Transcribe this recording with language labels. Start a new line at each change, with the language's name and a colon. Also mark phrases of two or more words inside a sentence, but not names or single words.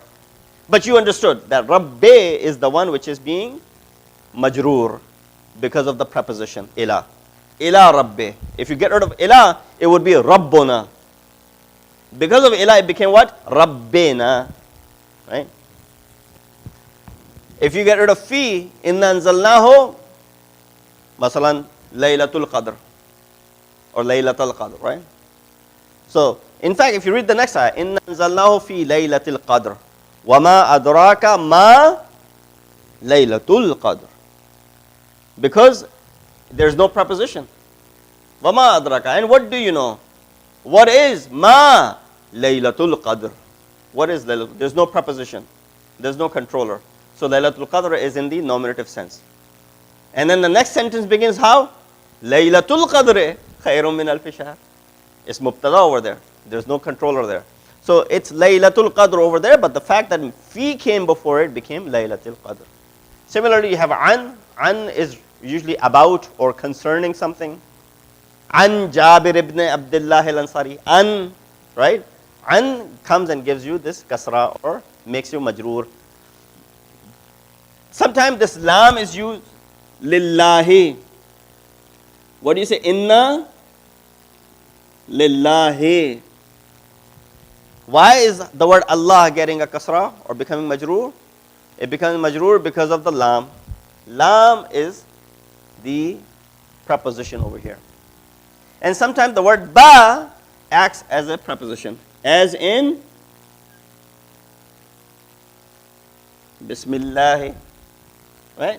English: But you understood that Rabbe is the one which is being majroor because of the preposition ila.
Arabic: إلى ربِّ.
English: If you get rid of ila, it would be Rabbuna. Because of ila, it became what? Rabbena. Right? If you get rid of fi,
Arabic: إنا أنزلناه، مثلاً، ليلة القدر.
English: Or
Arabic: ليلة القدر,
English: right? So, in fact, if you read the next ayah,
Arabic: إنا أنزلناه في ليلة القدر. وما أدراك ما ليلة القدر.
English: Because there's no preposition.
Arabic: وما أدراك.
English: And what do you know? What is
Arabic: ما ليلة القدر?
English: What is Laylatul? There's no preposition. There's no controller. So
Arabic: ليلة القدر
English: is in the nominative sense. And then the next sentence begins how?
Arabic: ليلة القدر خير من ألف شهر.
English: It's mubtada over there. There's no controller there. So it's
Arabic: ليلة القدر
English: over there, but the fact that fi came before it became
Arabic: ليلة القدر.
English: Similarly, you have an. An is usually about or concerning something.
Arabic: عن جابر بن عبد الله الأنصاري.
English: An, right? An comes and gives you this kasra or makes you majroor. Sometimes this lam is used lillahi. What do you say?
Arabic: إنا لله.
English: Why is the word Allah getting a kasra or becoming majroor? It becomes majroor because of the lam. Lam is the preposition over here. And sometimes the word ba acts as a preposition, as in Bismillah, right?